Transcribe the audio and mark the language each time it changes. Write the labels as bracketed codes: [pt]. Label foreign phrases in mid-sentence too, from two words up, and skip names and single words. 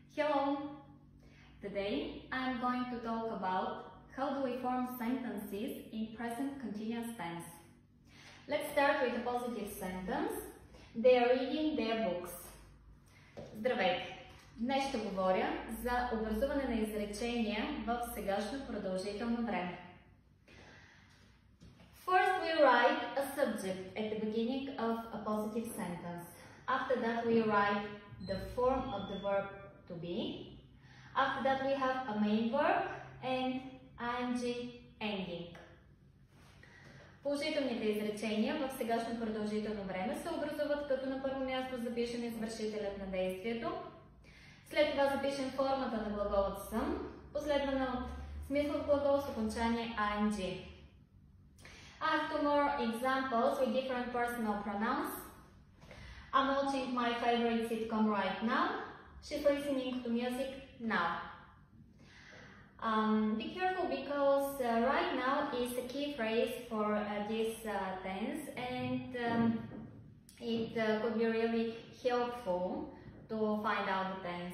[en] Hello! Today I am going to talk about how do we form sentences in present continuous tense. Let's start with a positive sentence. They are reading their books. [bg] Здравейте! Днес ще говоря за образуване на изречения в сегашно продължително време. [en] First we write a subject at the beginning of a positive sentence. After that we write the form of the verb to be. After that we have a main verb and ing ending. [bg] Положителните изречения в сегашно продължително време се образуват като на първо място запишем извършителят на действието, след това запишем формата на глаголът съм, последвана от смислов глагол с окончание ing. [en] I have two more examples with different personal pronouns. I'm watching my favorite sitcom right now. She's listening to music now. Be careful because right now is a key phrase for this tense, and it could be really helpful to find out the tense.